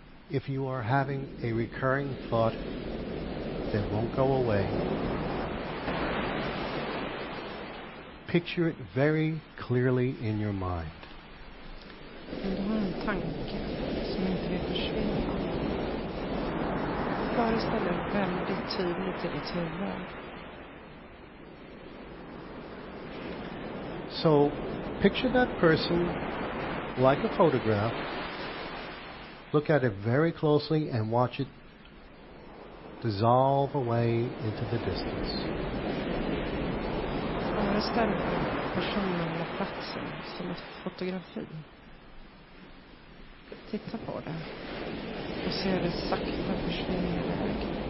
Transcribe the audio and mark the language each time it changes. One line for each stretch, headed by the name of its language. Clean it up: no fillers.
English: If you are having a recurring thought that won't go away, picture it very clearly in your mind.
Swedish: Om du har en tanke som inte vill försvinna, föreställ dig väldigt tydligt i ditt huvud.
English: So, picture that person like a photograph. Look at it very closely and watch it dissolve away into the distance.
Swedish: Föreställ dig personen eller platsen som ett fotografi. Titta på det och se det sakta försvinna iväg.